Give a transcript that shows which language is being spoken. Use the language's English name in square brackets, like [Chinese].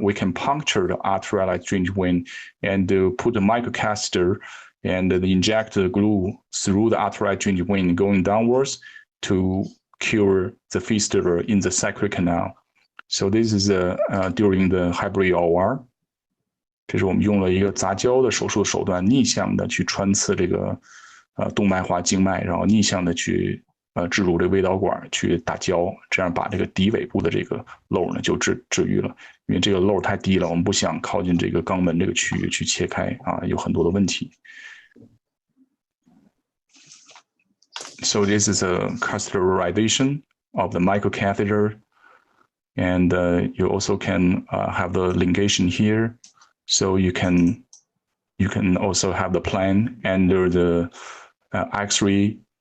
[English] We can puncture the arterial drainage vein and put a microcatheter and inject the glue through the arterial drainage vein going downwards to cure the fistula in the sacral canal. So this is during the hybrid OR. [Chinese] 这是我们用了一个杂交的手术手段，逆向的去穿刺这个动脉化静脉，然后逆向的去置入这个微导管去打胶，这样把这个底尾部的这个瘘呢就治愈了。因为这个瘘太低了，我们不想靠近这个肛门这个区域去切开啊，有很多的问题。 [English] So this is a catheterization of the microcatheter, and you also can have the ligation here. So you can also have the plan under the X-ray.